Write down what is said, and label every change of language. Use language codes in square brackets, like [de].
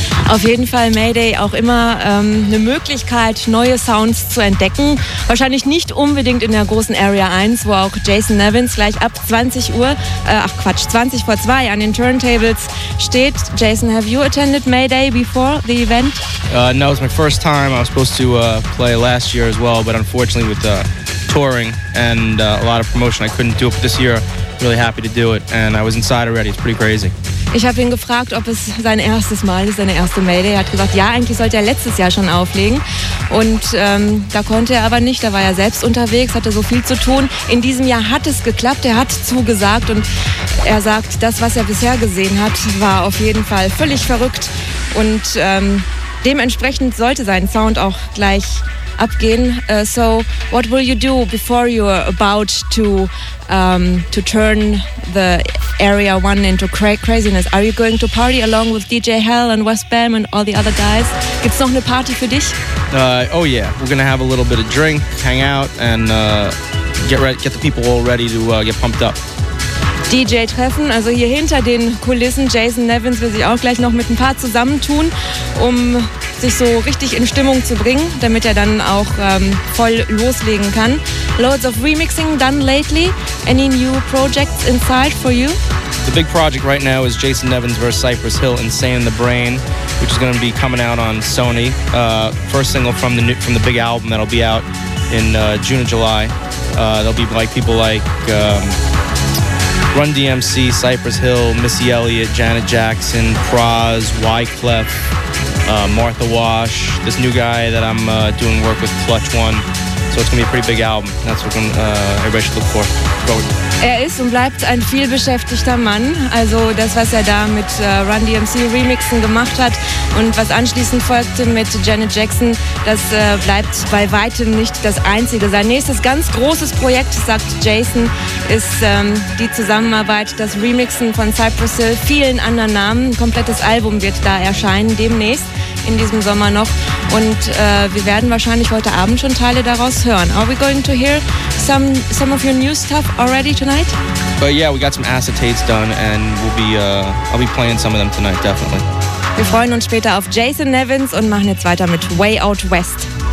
[de] Auf jeden Fall Mayday auch immer eine Möglichkeit, neue Sounds zu entdecken. Wahrscheinlich nicht unbedingt in der großen Area 1, wo auch Jason Nevins gleich ab 20 vor 2 an den Turntables steht. [en] Jason, have you attended Mayday before the event? No, it's my first time. I was supposed to play last year as well, but unfortunately with touring and a lot of promotion, I couldn't do it. But this year, really happy to do it. And I was inside already. It's pretty crazy. [de] Ich habe ihn gefragt, ob es sein erstes Mal ist, seine erste Mayday. Er hat gesagt, ja, eigentlich sollte er letztes Jahr schon auflegen. Und da konnte er aber nicht, da war er selbst unterwegs, hatte so viel zu tun. In diesem Jahr hat es geklappt, er hat zugesagt und er sagt, das, was er bisher gesehen hat, war auf jeden Fall völlig verrückt. Und dementsprechend sollte sein Sound auch gleich abgehen. [en] So, what will you do before you're about to turn the Area 1 into craziness? Are you going to party along with DJ Hell and West Bam and all the other guys? [de] Gibt's noch eine Party für dich? [en] Oh yeah, we're gonna have a little bit of drink, hang out and get the people all ready to get pumped up. [de] DJ-Treffen, also hier hinter den Kulissen. Jason Nevins will sich auch gleich noch mit ein paar zusammentun, um sich so richtig in Stimmung zu bringen, damit er dann auch voll loslegen kann. [en] Loads of remixing done lately. Any new projects inside for you? The big project right now is Jason Nevins vs. Cypress Hill, Insane in the Brain, which is going to be coming out on Sony. First single from the big album that'll be out in June or July. There'll be like people like Run DMC, Cypress Hill, Missy Elliott, Janet Jackson, Praz, Wyclef, Martha Wash, this new guy that I'm doing work with, Clutch One. So it's going to be a pretty big album. That's what everybody should look for. Forward. [de] Er ist und bleibt ein vielbeschäftigter Mann. Also das, was er da mit Run DMC Remixen gemacht hat und was anschließend folgte mit Janet Jackson, das bleibt bei weitem nicht das Einzige. Sein nächstes ganz großes Projekt, sagt Jason, ist die Zusammenarbeit, das Remixen von Cypress Hill, vielen anderen Namen. Ein komplettes Album wird da erscheinen demnächst, in diesem Sommer noch. Und wir werden wahrscheinlich heute Abend schon Teile daraus hören. [en] Are we going to hear some of your new stuff already tonight? But yeah, we got some acetates done and I'll be playing some of them tonight, definitely. [de] Wir freuen uns später auf Jason Nevins und machen jetzt weiter mit Way Out West.